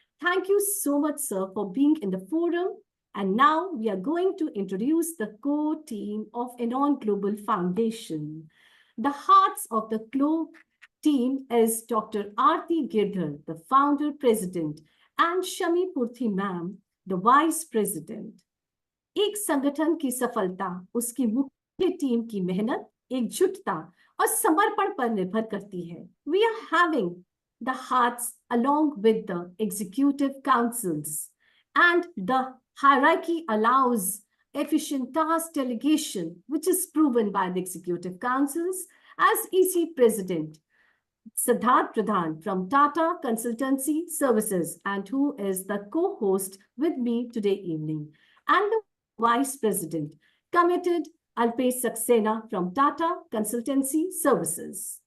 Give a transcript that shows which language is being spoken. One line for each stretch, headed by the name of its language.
English: Thank you so much, sir, for being in the forum. And now we are going to introduce the core team of Enon Global Foundation. The hearts of the team is Dr. Aarti Girdhar, the founder president, and Shami Purthi ma'am, the vice president.
Hindi: एक संगठन की सफलता उसकी मुख्य team की मेहनत, एकजुटता और समर्पण पर निर्भर करती है.
English: We are having the hearts along with the executive councils, and the hierarchy allows efficient task delegation, which is proven by the executive councils. As EC president, Siddharth Pradhan from Tata Consultancy Services, and who is the co-host with me today evening, and the Vice President, committed Alpesh Saxena from Tata Consultancy Services.